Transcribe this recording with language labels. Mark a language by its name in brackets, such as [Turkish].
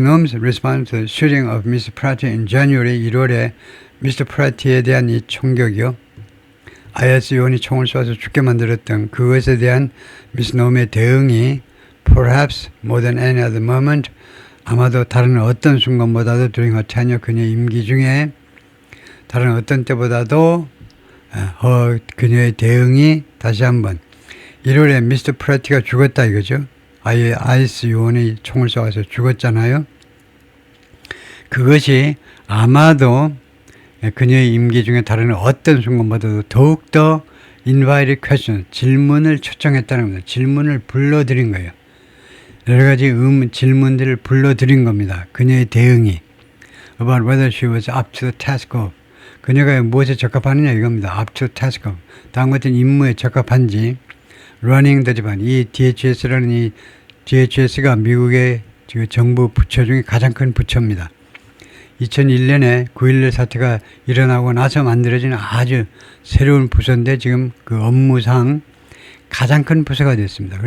[English] Noem's response to the shooting of Mr. Pratt in January [Korean] 1월에 [English] Mr. [Korean] Pratt에 대한 이 총격이요. IS 요원이 총을 쏴서 죽게 만들었던 그것에 대한 Ms. Noem의 대응이 [English] perhaps more than any other moment [Korean] 아마도 다른 어떤 순간보다도 [English] during her tenure [Korean] 그녀의 임기 중에 다른 어떤 때보다도 그녀의 대응이 다시 한번 1월에 Mr. Pratt가 죽었다 이거죠. IS 요원이 총을 쏘아서 죽었잖아요. 그것이 아마도 그녀의 임기 중에 다른 어떤 순간보다도 더욱더 [English] invited question, [Korean] 질문을 초청했다는 겁니다. 질문을 불러들인 거예요. 여러 가지 질문들을 불러들인 겁니다. 그녀의 대응이 [English] about whether she was up to the task of [Korean] 그녀가 무엇에 적합하느냐 이겁니다. [English] up to the task of [Korean] 다음 같은 임무에 적합한지 [English] running the department [Korean] 이 DHS라는 이 DHS가 미국의 정부 부처 중에 가장 큰 부처입니다. 2001년에 9.11 사태가 일어나고 나서 만들어진 아주 새로운 부서인데 지금 그 업무상 가장 큰 부서가 됐습니다.